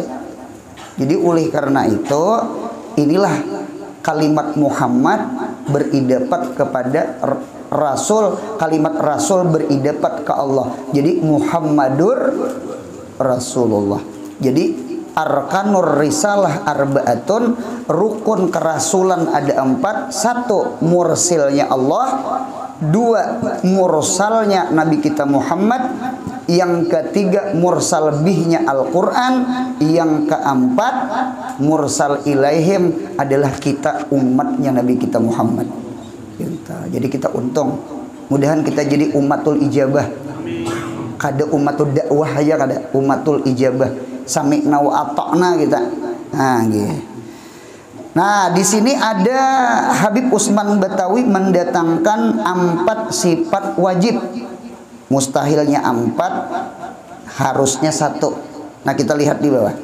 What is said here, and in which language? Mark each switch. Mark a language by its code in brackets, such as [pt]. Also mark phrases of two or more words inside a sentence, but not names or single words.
[id] Jadi oleh karena itu inilah kalimat Muhammad beridapat kepada Rasul, kalimat Rasul beridapat ke Allah. [ar] Jadi Muhammadur Rasulullah. [id] Jadi [ar] arkanur risalah arbaatun, [id] rukun kerasulan ada 4. 1 mursilnya Allah, 2 mursalnya Nabi kita Muhammad, yang ketiga [ar] mursal bihnya [id] Al-Quran, yang keempat [ar] mursal ilaihim [id] adalah kita umatnya Nabi kita Muhammad. Jadi kita untung, mudahan kita jadi [ar] umatul ijabah, [id] kada [ar] umatul dakwah [id] aja, kada [ar] umatul ijabah, sami'na wa ata'na [id] kita. Nah, gitu. Nah, di sini ada Habib Usman Batawi mendatangkan 4 sifat wajib. Mustahilnya 4, harusnya 1. Nah, kita lihat di bawah.